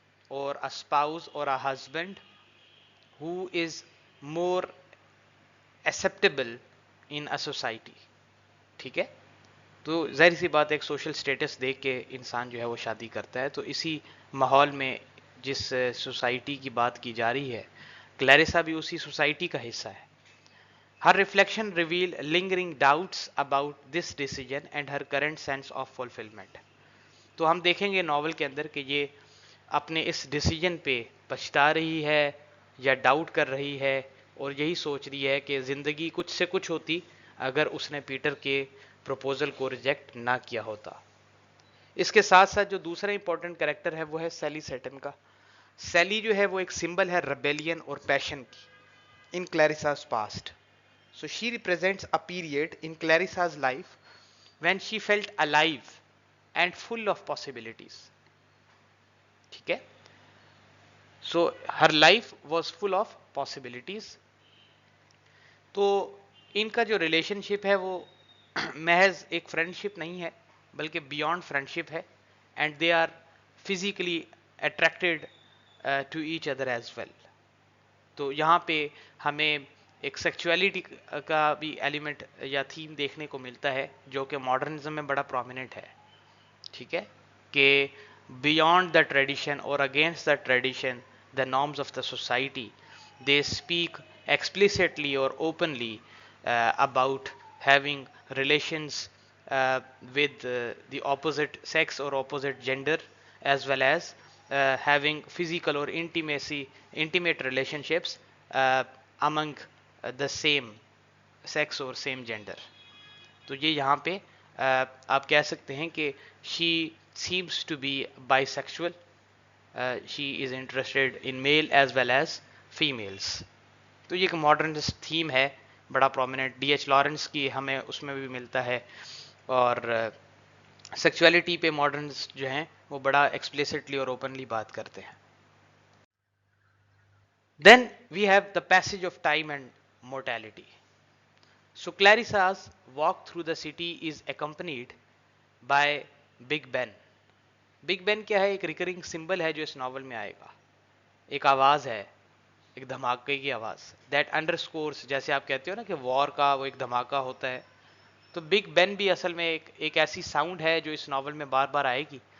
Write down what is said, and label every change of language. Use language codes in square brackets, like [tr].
[en] or a spouse or a husband who is more acceptable in a society. [ur] ٹھیک ہے، تو ظاہر سی بات ہے ایک سوشل سٹیٹس دیکھ کے انسان جو ہے وہ شادی کرتا ہے. تو اسی ماحول میں جس سوسائٹی کی بات کی جا رہی ہے، کلیرسا بھی اسی سوسائٹی کا حصہ ہے. [en] Her reflection reveal lingering doubts about this decision and her current sense of fulfilment. [ur] تو ہم دیکھیں گے ناول کے اندر کہ یہ اپنے اس ڈیسیجن پہ پچھتا رہی ہے یا ڈاؤٹ کر رہی ہے، اور یہی سوچ رہی ہے کہ زندگی کچھ سے کچھ ہوتی اگر اس نے پیٹر کے پروپوزل کو ریجیکٹ نہ کیا ہوتا. اس کے ساتھ ساتھ جو دوسرا امپورٹنٹ کریکٹر ہے وہ ہے سیلی سیٹن کا. سیلی جو ہے وہ ایک سمبل ہے ریبیلین اور پیشن کی [en] In Clarissa's past. So she represents a period in Clarissa's life when she felt alive and full of possibilities. [ur] ٹھیک ہے، [en] so her life was full of possibilities. [ur] تو ان کا جو ریلیشن شپ ہے وہ محض ایک فرینڈ شپ نہیں ہے بلکہ بیونڈ فرینڈ شپ ہے، [en] And they are physically attracted to each other as well. [ur] تو یہاں پہ ہمیں ایک سیکچولیٹی کا بھی ایلیمنٹ یا تھیم دیکھنے کو ملتا ہے جو کہ ماڈرنزم میں بڑا پرومیننٹ ہے. ٹھیک ہے، کہ [en] Beyond the tradition اور against the tradition the norms of the society they speak explicitly اور openly about having relations with the opposite sex or opposite gender, as well as having physical or intimate relationships among the same sex or same gender. [ur] تو یہ یہاں پہ آپ کہہ سکتے ہیں کہ [en] she seems to be bisexual. She is interested in male as well as females. [ur] تو یہ ایک ماڈرنسٹ تھیم ہے بڑا پرومیننٹ. ڈی ایچ لارنس کی ہمیں اس میں بھی ملتا ہے، اور سیکچولیٹی پہ ماڈرنس جو ہیں وہ بڑا ایکسپلیسٹلی اور اوپنلی بات کرتے ہیں. [en] Then we have the passage of time and mortality. So Clarissa's walk through the city is accompanied by Big Ben. [ur] Big بین کیا ہے؟ ایک ریکرنگ سمبل ہے جو اس ناول میں آئے گا. ایک آواز ہے، ایک دھماکے کی آواز. [en] that underscores, [ur] جیسے آپ کہتے ہو نا کہ وار کا وہ ایک دھماکہ ہوتا ہے، تو بگ بین بھی اصل میں ایک ایسی ساؤنڈ ہے جو اس ناول میں بار بار آئے گی.